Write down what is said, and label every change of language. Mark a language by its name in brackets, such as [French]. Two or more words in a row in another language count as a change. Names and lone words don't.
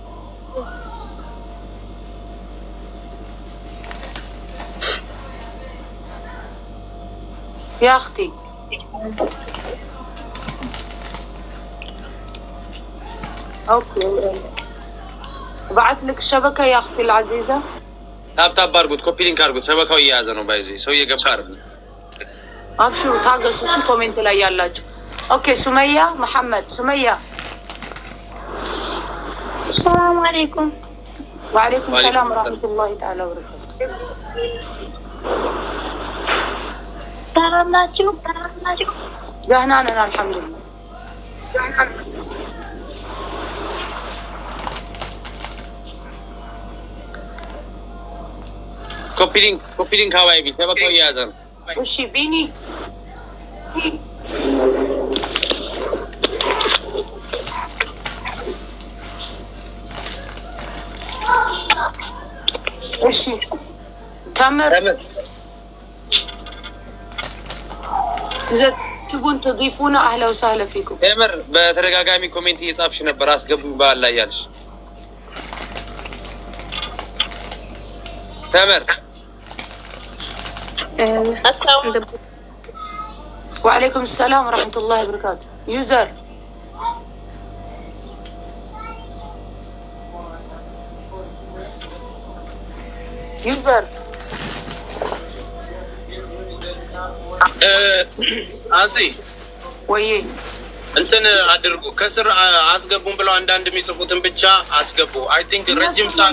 [Arabic] يا أختي أوكي بعت لك الشبكة يا أختي العزيزة. [Amharic] ታብ አድርጉት፣ [English] copy link [Amharic] አድርጉት። ሸበካው እየያዘ ነው። ባይዚ ሰው እየገባ አይደል? አብሽሩ ታገሱ። እሺ ኮሜንት ላይ ያላችሁ ኦኬ። ሱመያ መሐመድ ሱመያ [Arabic] السلام عليكم. وعليكم السلام ورحمة الله تعالى وبركاته. سلام ناچو. دهنا أنا الحمد لله. [English] copy link [Amharic] ሀዋይቢ ሸበካው እየያዘ ነው። እሺ ቢኒ እሺ ተምር [Arabic] إذا تبون تضيفونا أهلا وسهلا فيكم. [Amharic] ተምር በተደጋጋሚ ኮሜንት እየጻፍሽ ነበር። አስገቡኝ በዓል ላይ ያልሽ ተምር። [Arabic] وعليكم السلام ورحمة الله وبركاته. يوزر አዚ [Amharic] ወይ እንትን አድርጉ። ከስር አስገቡን ብለው አንዳንድ የሚጽፉትን ብቻ አስገቡ። [English] I think [Amharic] ረጅም ሰዓት